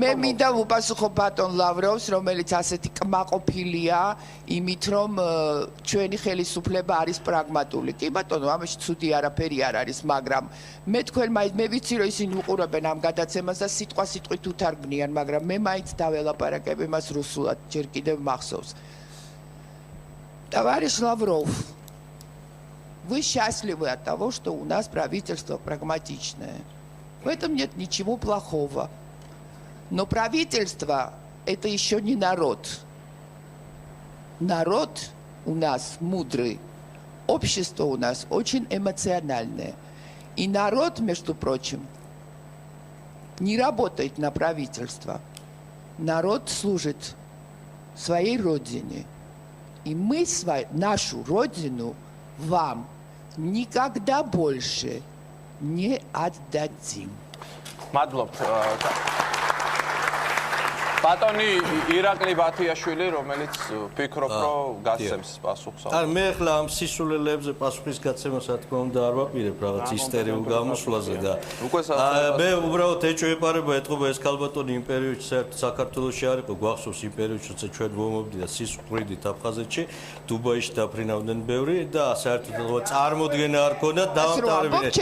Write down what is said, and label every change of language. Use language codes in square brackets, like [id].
[ka] მე მინდა ვუპასუხო ბატონ ლავროვს, რომელიც ასეთი კმაყოფილია იმით, რომ ჩვენი ხელისუფლება არის პრაგმატული. კი ბატონო, ამაში ცუდი არაფერი არ არის, მაგრამ მე თქვენ მაინც მე ვიცი რომ ისინი უყურებენ ამ გადაცემას და სიტყვით უთარგმნიან, მაგრამ მე მაინც დაველაპარაკებ იმას რუსულად, ჯერ კიდევ махсовс. [ru] Товарищ Лавров, вы счастливы от того, что у нас правительство прагматичное. В этом нет ничего плохого. Но правительство – это еще не народ. Народ у нас мудрый, общество у нас очень эмоциональное. И народ, между прочим, не работает на правительство. Народ служит своей родине. И мы нашу родину вам никогда больше не отдадим. [ka] Мадლობთ. ბატონი ირაკლი ბათიაშვილი, რომელიც ფიქრობ, რომ გასცემს პასუხს. არ მე ახლა ამ სისულელებზე პასუხის გაცემას რა თქმა უნდა არ ვაპირებ რაღაც ისტორიულ გამოსვლაზე და მე უბრალოდ ეჭვეპარება ეთყობა ეს ქალბატონი იმ პერიოდში საერთოდ საქართველოში არ იყო, გვახსოვს იმ პერიოდში, როცა ჩვენ ვომობდით სისხლდით აფხაზეთში, დუბაიში დაფრინავდნენ ბევრი და საერთოდ წარმოდგენა არ ქონდათ დავამთავრებინეთ.